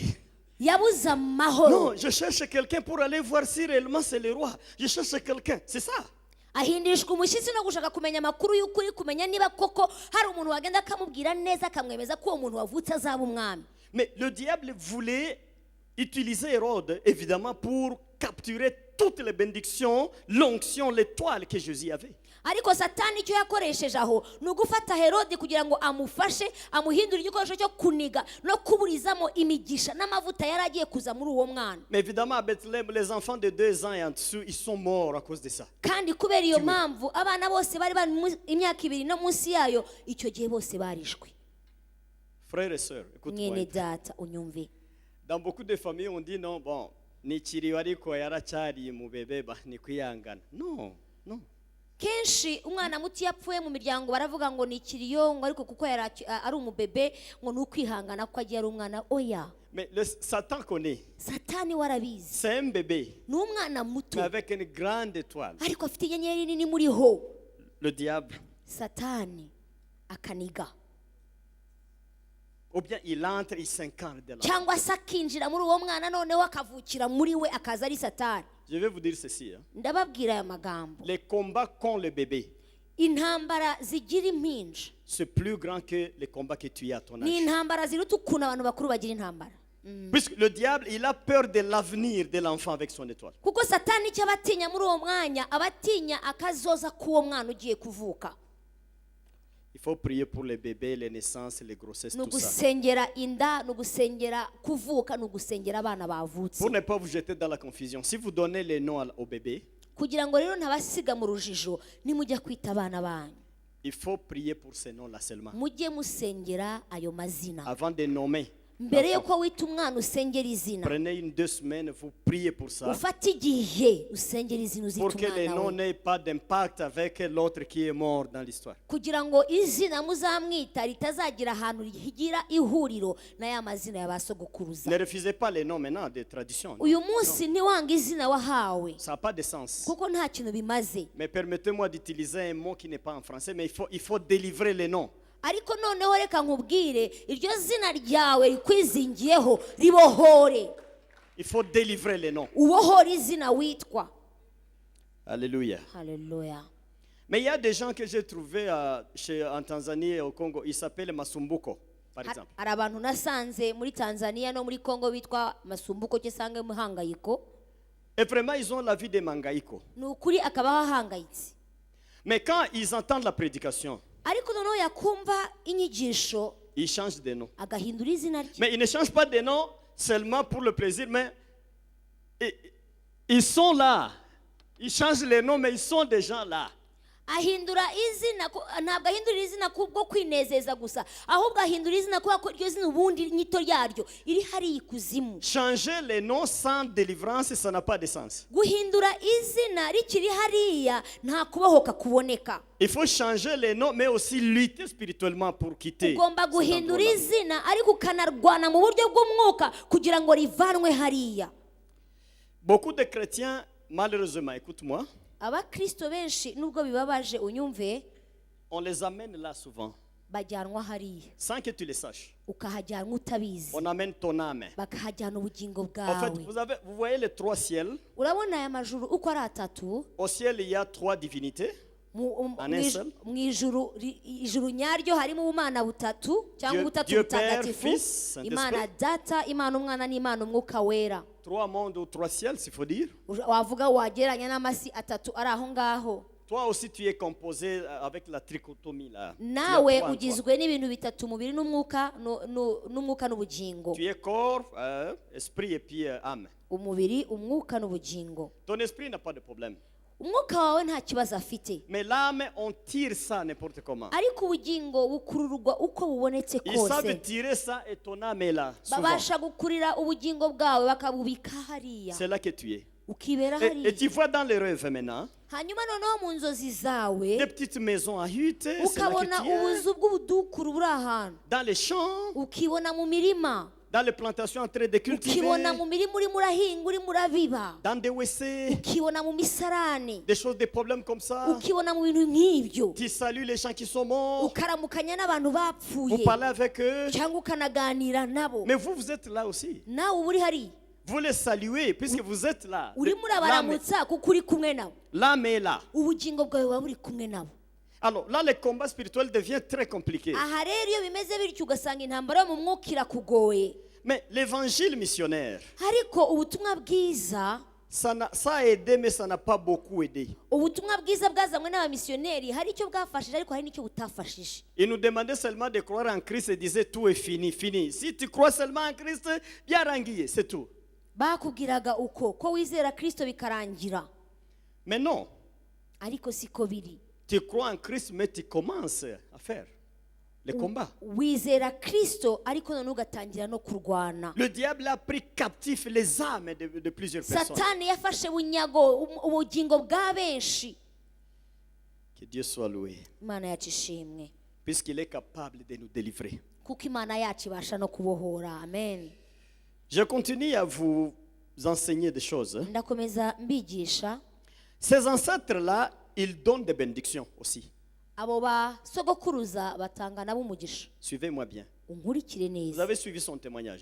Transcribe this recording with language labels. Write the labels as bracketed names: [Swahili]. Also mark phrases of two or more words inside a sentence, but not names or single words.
[Kinyarwanda] yabuze amahoro. [French] Non, je cherche quelqu'un pour aller voir si réellement c'est le roi. Je cherche quelqu'un, c'est ça. [Kinyarwanda] ahindishwa umushyitsi no gushaka kumenya amakuru y'ukuri, kumenya niba koko hari umuntu wagenda akamubwira neza akamwemeza ko uwo muntu wavutse azaba umwami. [French] Mais le diable voulait utiliser Hérode, évidemment, pour capturer toutes les bénédictions, l'onction, l'étoile que Jésus avait. [Kinyarwanda] ariko satani icyo yakoresheje aho ni ugufata Herode kugira ngo amufashe amuhindure igikoresho cyo kuniga no kuburizamo imigisha n'amavuta yari agiye kuza muri uwo mwana. [French] Mais évidemment, à Bethléem, les enfants de 2 ans et en dessous, ils sont morts à cause de ça. [Kinyarwanda] kandi kubera iyo mpamvu abana bose bari imyaka 2 no munsi yayo icyo gihe bose barishwe. [French] Frères et sœurs, écoute-moi. [Kinyarwanda] mwene data unyumve. [French] Dans beaucoup de familles, on dit non, bon, [Kinyarwanda] ni kiriwari ko yarachari mu bebe ba ni kwiyangana. [French] Non, non. [Kinyarwanda] kenshi umwana muto yapfuye mu miryango baravuga ngo ni ikiriyongo ariko kuko ari umubebe ngo ni ukwihangana ko agiye ari umwana. oya, [French] Mais Satan connaît. [Kinyarwanda] satani warabizi. [French] C'est un bébé, [Kinyarwanda] ni umwana muto [French] mais avec une grande étoile. [Kinyarwanda] ariko afite inyenyeri nini muri ho. [French] Le diable. [Kinyarwanda] satani akaniga [French] Ou bien il entre, il s'incarne de là. [Kinyarwanda] cyangwa se akinjira muri uwo mwana noneho akavukira muri we akaza ari satani. [French] Je vais vous dire ceci. [Kinyarwanda] ndababwira aya magambo. [French] Les combats qu'ont le bébé, [Kinyarwanda] intambara zigira impinja [French] c'est plus grand que les combats que tu as à ton [Kinyarwanda] ni [French] âge. [Kinyarwanda] intambara ziruta ukuntu abantu bakuru bagira intambara. [French] Puisque le diable, il a peur de l'avenir de l'enfant avec son étoile. [Kinyarwanda] kuko satani icyo abatinya muri uwo mwanya abatinya akazoza k'uwo mwana ugiye kuvuka. [French] Il faut prier pour les bébés, les naissances, les grossesses, [Kinyarwanda] ni [French] tout ça. [Kinyarwanda] ugusengera inda, ni ugusengera kuvuka, ni ugusengera abana bavutse. [French] Pour ne pas vous jeter dans la confusion, si vous donnez les noms au bébé, [Kinyarwanda] kugira ngo rero ntabasiga mu rujijo nimujya kwita abana banyu [French] il faut prier pour ces noms-là seulement. [Kinyarwanda] mujye musengera ayo mazina. [French] Avant de nommer, [Kinyarwanda] mbere yuko wita umwana usengera izina, [French] prenez 2 semaines, vous priez pour ça. [Kinyarwanda] ufate igihe usengera izina uzita [French] Pour que les noms [Kinyarwanda] umwana we, [French] n'aient pas d'impact avec l'autre qui est mort dans l'histoire. [Kinyarwanda] kugira ngo izina muzamwita ritazagira ahantu rigira ihuriro na ya mazina ya ba sogokuruza. [French] Ne refusez pas les noms maintenant des traditions. Non. [Kinyarwanda] uyu munsi ntiwanga izina wahawe [French] Ça n'a pas de sens. [Kinyarwanda] kuko nta kintu bimaze. [French] Mais permettez-moi d'utiliser un mot qui n'est pas en français, mais il faut délivrer les noms. [Kinyarwanda] ariko noneho reka nkubwire iryo zina ryawe rikwizingiyeho ribohore. [French] Il faut délivrer les noms. [Kinyarwanda] ubohore izina witwa. [French] Alléluia. [Kinyarwanda] haleluya. [French] Mais il y a des gens que j'ai trouvés en Tanzanie et au Congo, ils s'appellent Masumbuko. par exemple. [Kinyarwanda] hari abantu nasanze muri Tanzania no muri Congo bitwa masumbuko cyo sange muhangayiko [French] Et vraiment, ils ont la vie des mangaïko. [Kinyarwanda] ni ukuri akabaho ahangayitse [French] Mais quand ils entendent la prédication, [Kinyarwanda] ariko noneho yakumva inyigisho [French] ils changent de nom. [Kinyarwanda] agahindura izina rye [French] Mais ils ne changent pas de nom seulement pour le plaisir, mais ils sont là. Ils changent les noms, mais ils sont déjà là. [Kinyarwanda] ahindura izina ntabwo ahindura izina kubwo kwinezeza gusa ahubwo ahindura izina kubera ko iryo zina ubundi nyito yaryo iri hariya ikuzimu. [French] Changer les noms sans délivrance, ça n'a pas de sens. [Kinyarwanda] guhindura izina rikiri hariya nta kubohoka kuboneka. [French] Il faut changer les noms, mais aussi lutter spirituellement pour quitter. [Kinyarwanda] ugomba guhindura izina ariko ukanarwana mu buryo bw'umwuka kugira ngo rivanwe hariya. [French] Beaucoup de chrétiens, malheureusement, écoute-moi, [Kinyarwanda] abakristo benshi nubwo bibabaje unyumve [French] on les amène là souvent, [Kinyarwanda] bajyanwa hariya [French] sans que tu le saches. [Kinyarwanda] ukahajyanwa utabizi [French] On amène ton âme. [Kinyarwanda] bakahajyana ubugingo [French] En fait, [Kinyarwanda] bwawe. [French] vous voyez les trois ciels. [Kinyarwanda] urabona aya majuru uko ari atatu [French] Au ciel, il y a trois divinités. [Kinyarwanda] mu ijuru nyaryo harimo ubumana butatu cyangwa ubutatu [French] Dieu Père, [Kinyarwanda] butagatifu, [French] Fils, Saint-Esprit. [Kinyarwanda] imana data, imana umwana n'imana umwuka wera. [French] Trois mondes ou trois ciels, s'il faut dire. [Kinyarwanda] wavuga wagereranya n'amasi atatu ari aho ngaho. [French] Toi aussi, tu es composé avec la trichotomie là. Tu as [Kinyarwanda] nawe [French] trois en toi. [Kinyarwanda] ugizwe n'ibintu bitatu, umubiri n'umwuka n'ubugingo. [French] Tu es corps, esprit et puis âme. [Kinyarwanda] umubiri, umwuka n'ubugingo. [French] Ton esprit n'a pas de problème. [Kinyarwanda] umwuka wawe nta kibazo afite, [French] Mais l'âme, on tire ça n'importe comment. [Kinyarwanda] ariko ubugingo bukururwa uko bubonetse [French] Ils savent [Kinyarwanda] kose. [French] tirer ça et ton âme est là. Souvent. [Kinyarwanda] babasha gukurira ubugingo bwawe bakabubika hariya [French] C'est là que tu es. [Kinyarwanda] ukibera [French] Et [Kinyarwanda] hariya. [French] tu vois dans les rêves maintenant, [Kinyarwanda] hanyuma noneho mu nzozi zawe [French] des petites maisons à hutte, c'est là [Kinyarwanda] ukabona [French] que tu es. [Kinyarwanda] ubuzu bw'ubudukuru buri ahantu, [French] Dans les champs, [Kinyarwanda] ukibona mu mirima, [French] dans les plantations en train de cultiver, [Kinyarwanda] ukibona mu mirima urimo urahinga urimo urabiba, [French] dans des WC, [Kinyarwanda] ukibona mu misarane, [French] des choses, des problèmes comme ça. [Kinyarwanda] ukibona mu bintu nk'ibyo, [French] Tu salues les gens qui sont morts, [Kinyarwanda] ukaramukanya n'abantu [French] vous [Kinyarwanda] bapfuye [French] parlez avec eux. [Kinyarwanda] cyangwa ukanaganira nabo. [French] Mais vous êtes là aussi. [Kinyarwanda] nawe uba uri hariya [French] Vous les saluez puisque vous êtes là. [Kinyarwanda] urimo urabaramutsa kuko uri kumwe nabo, [French] L'âme est là. [Kinyarwanda] ubugingo bwawe buba buri kumwe nabo. [French] Alors là, le combat spirituel devient très compliqué. [Kinyarwanda] aha rero iyo bimeze bityo ugasanga intambara yo mu mwuka irakugoye. [French] Mais l'évangile missionnaire, [Kinyarwanda] ariko ubutumwa bwiza, [French] ça a aidé, mais ça n'a pas beaucoup aidé. [Kinyarwanda] ubutumwa bwiza bwazanywe n'abamisiyoneri hari icyo bwafashije ariko hari n'icyo butafashije. [French] Il nous demandait seulement de croire en Christ et disait tout est fini, fini. Si tu crois seulement en Christ, bien ranguillé, c'est tout. [Kinyarwanda] bakubwiraga uko ko wizera Kristo bikarangira, [French] Mais non, [Kinyarwanda] ariko siko biri. [French] tu crois en Christ, mais tu commences à faire les combats. [Kinyarwanda] wizera Kristo ariko none ugatangira no kurwana. [French] Le diable a pris captif les âmes de plusieurs personnes. [Kinyarwanda] satani yafashe bunyago ubugingo bwa benshi. [French] Que Dieu soit loué, [Kinyarwanda] imana yacu ishimwe [French] puisqu'il est capable de nous délivrer. [Kinyarwanda] kuko imana yacu ibasha no kubohora. amen. [French] Je continue à vous enseigner des choses. [Kinyarwanda] ndakomeza mbigisha. [French] Ces ancêtres-là, ils donnent des bénédictions aussi. [Kinyarwanda] abo basogokuruza batanga nabo umugisha. [French] Suivez-moi bien. [Kinyarwanda] unkurikire [French] Vous [Kinyarwanda] neza, [French] avez suivi son témoignage.